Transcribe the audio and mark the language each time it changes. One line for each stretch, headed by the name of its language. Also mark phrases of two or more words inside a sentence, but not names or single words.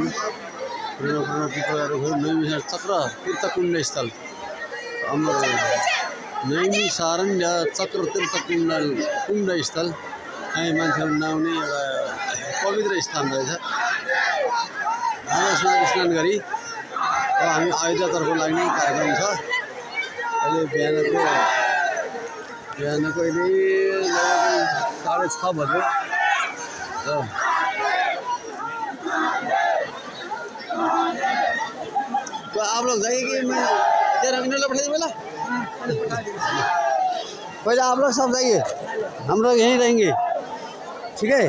Nepali: पुरानो पुरानो पिपलहरू नैनी चक्र तीर्थकुण्ड स्थल हाम्रो नैनी सारङ्ग चक्र तीर्थकुण्ड स्थल हामी मान्छेहरू नआउने एउटा पवित्र स्थान रहेछ। यसमा स्नान गरी अब हामी अयोध्यातर्फ लाग्ने कार्यक्रम छ। अहिले बिहानको अहिले 6:30 बज्यो।
Hindi: तो आप लोग जाइए कि मैं तेरा मिनट बैठा पहला पहले आप लोग सब जाइए, हम लोग यहीं रहेंगे, ठीक है।